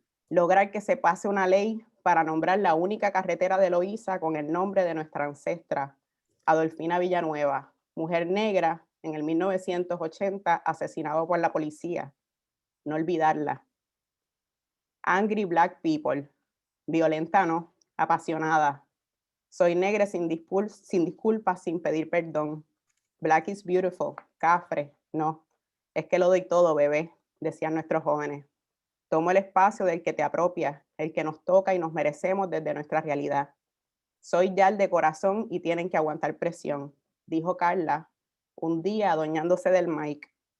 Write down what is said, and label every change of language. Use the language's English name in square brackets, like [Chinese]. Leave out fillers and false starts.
[Spanish] Lograr que se pase una ley para nombrar la única carretera de Loíza con el nombre de nuestra ancestra, Adolfina Villanueva, mujer negra en el 1980, asesinado por la policía. No olvidarla. [English] Angry Black People, [Spanish] violenta no, apasionada. Soy negra sin disculpas, sin pedir perdón. [English] Black is beautiful, [Spanish] cafre, no. Es que lo doy todo, bebé, decían nuestros jóvenes. Tomo el espacio del que te apropia, el que nos toca y nos merecemos desde nuestra realidad. Soy yal de corazón y tienen que aguantar presión, dijo Carla, un día adueñándose del mic.